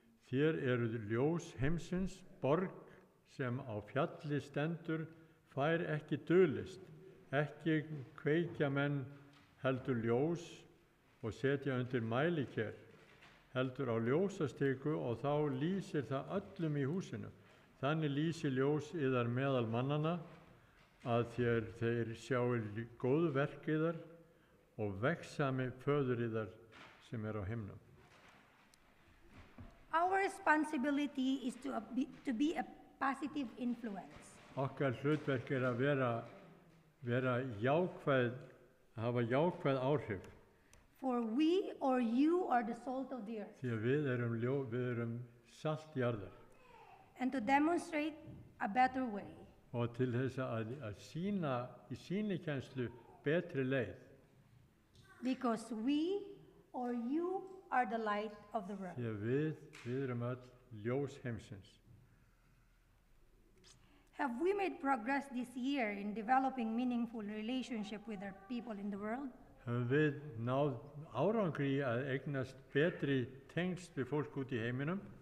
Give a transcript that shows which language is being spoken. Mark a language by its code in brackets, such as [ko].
[is] Þér eruð ljós heimsins, borg sem á fjalli stendur, fær ekki dulist, ekki kveikja menn heldur ljós og setja undir mæliker, heldur á ljósastiku og þá lýsir það öllum í húsinu. Þannig lýsir ljós yðar meðal mannana, að þeir sjáu góð verk yðar og vegsami föður yðar sem er á himnum. [en] Our responsibility is to be a positive influence. [is] Okkar hlutverk er að vera jákvæð, hafa jákvæð áhrif. [en] For we or you are the salt of the earth. [is] Því að við erum salt jarðar. [en] And to demonstrate a better way. [is] Og til þess að sýna í sýnikenslu betri leið. [en] Because we or you are the light of the world. [is] Því að við erum öll ljós heimsins. [en] Have we made progress this year in developing meaningful relationship with our people in the world? [is] Höfum við náð árangri í að eignast betri tengsl við fólk út í heiminum?